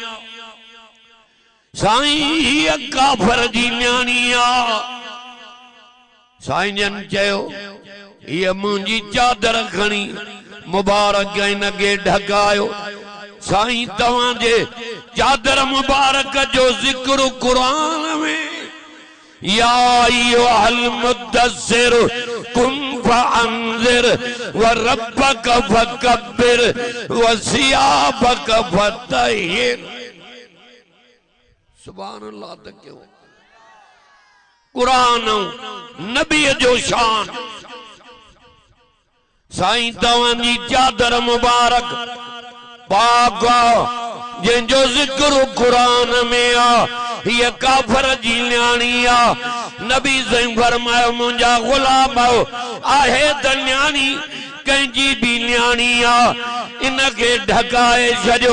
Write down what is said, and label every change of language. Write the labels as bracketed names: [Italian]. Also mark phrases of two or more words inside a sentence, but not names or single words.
[Sindhi] साईं हीअ काफर जी न्याणी आ। साईं जन चयो हीअ मुंहिंजी चादर खणी मुबारक हिन खे ढकायो। साईं तव्हां जे चादर मुबारक जो जिक्र कुरान में [Arabic] يا أيها المدثر قم فأنذر وربك فكبر وثيابك فطهر. سبحان الله. [Sindhi] तक क्यों कुरान नबी जो शान। साईं तव्हां जी चादर मुबारक पाक जंहिंजो जिक्र कुरान में आ हीअ काफर जी न्याणी आ। नबी साईं फरमायो मुंहिंजा गुलाम आहे त न्याणी कंहिंजी भी न्याणी आ इन खे ढकाए छॾियो।